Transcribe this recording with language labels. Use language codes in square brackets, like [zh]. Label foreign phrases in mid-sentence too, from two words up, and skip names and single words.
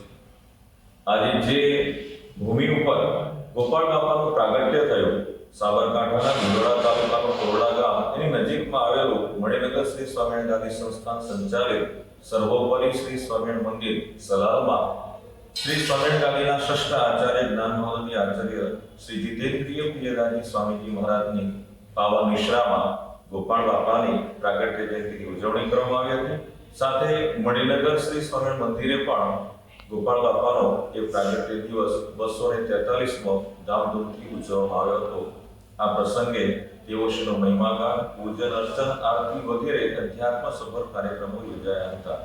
[gu] આજે જે ભૂમિ ઉપર ગોપાળ બાપાનું પ્રાગટ્ય થયું, સાબરકાંઠાના ભિલોડા તાલુકાનું કોરડા ગામ એની નજીકમાં આવેલું મણિનગર શ્રી સ્વામિનારાયણ ગાદી સંસ્થાન સંચાલિત સર્વોપરી શ્રી સ્વામિનારાયણ મંદિર સલાલમાં શ્રી સ્વામિનારાયણ ગાદીના શ્રેષ્ઠ આચાર્ય જ્ઞાન મહોદધી આચાર્ય શ્રી જિતેન્દ્રિય પ્રિયદાસજી સ્વામીજી મહારાજની પાવન નિશ્રામાં ગોપાળ બાપાની પ્રાગટ્ય જયંતીની ઉજવણી કરવામાં આવી હતી। સાથે મણિનગર શ્રી સ્વામિનારાયણ મંદિરે પણ ગોપાળ બાપાનો એ પ્રાગટ્ય દિવસ 243મો ધામધૂમથી ઉજવવામાં આવ્યો હતો। આ પ્રસંગે દેવોશ્રીનો મહિમાગાન, પૂજન અર્ચન, આરતી વગેરે અધ્યાત્મ સભર કાર્યક્રમો યોજાયા હતા।